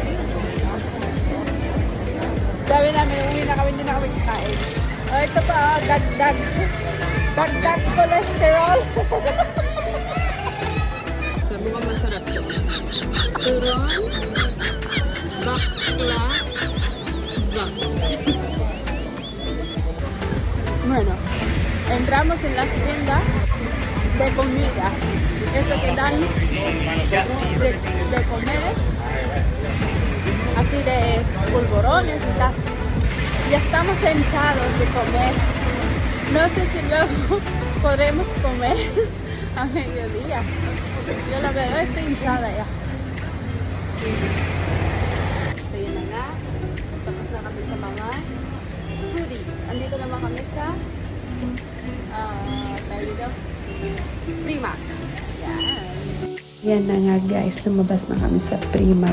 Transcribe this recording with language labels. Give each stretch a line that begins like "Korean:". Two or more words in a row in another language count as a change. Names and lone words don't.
Filipino: Sabi namin, uwi na kami, hindi na kami kakain. O ito pa, dagdag. Dagdag cholesterol. Sabi ko masarap to. Turon. Bakla. Bak.
Spanish: Bueno, entramos en la tienda de comida. Eso que dan de comer, así de polvorones y tal. Ya estamos hinchados de comer No sé si luego podremos comer a mediodía. Yo la verdad estoy hinchada ya.
Filipino: So yun na nga. Tapos na kami sa mga foodies. Andito naman kami sa tawag dito, Primark. Yan. Yan na nga guys, lumabas na kami sa Primark.